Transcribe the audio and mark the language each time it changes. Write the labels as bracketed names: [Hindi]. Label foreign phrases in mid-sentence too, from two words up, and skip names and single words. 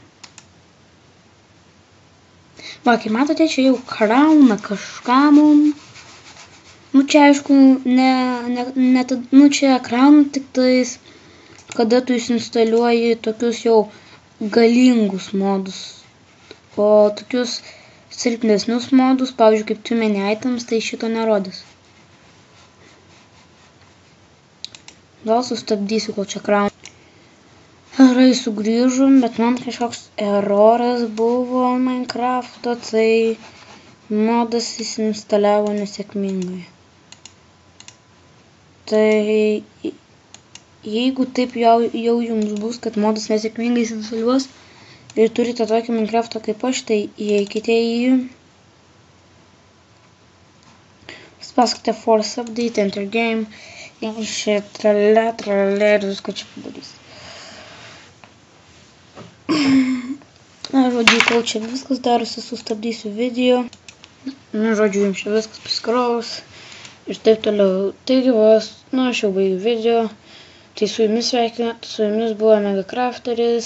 [Lithuanian] Va, kaip matote, čia jau krauna kažką mum. Nu, čia aišku, nu, čia krauna tik tais, kada tu įsinstaliuoji tokius jau galingus modus. O tokius silpnesnius modus, pavyzdžiui, kaip too many items, tai šito nerodys. Gal sustabdysiu, kol čia krauna. Gerai, sugrįžom, bet man kažkoks eroras buvo Minecrafto, tai modas įsinstaliavo nesėkmingai. Tai jeigu taip jau jums bus, kad modas nesėkmingai įsinstaliuos ir turite tokį Minecraftą kaip aš, tai įeikite į jį. [English] Paspauskite force update, enter game. [Lithuanian] Čia tralė ir viską čia padarys. Na, žodžiu, kol čia viskas darosi, sustabdysiu video. Na, žodžiu, jums čia viskas paskraus. Ir taip toliau. Taigi vos, nu, aš jau baigiu video. Tai su jumis buvo Megacrafteris.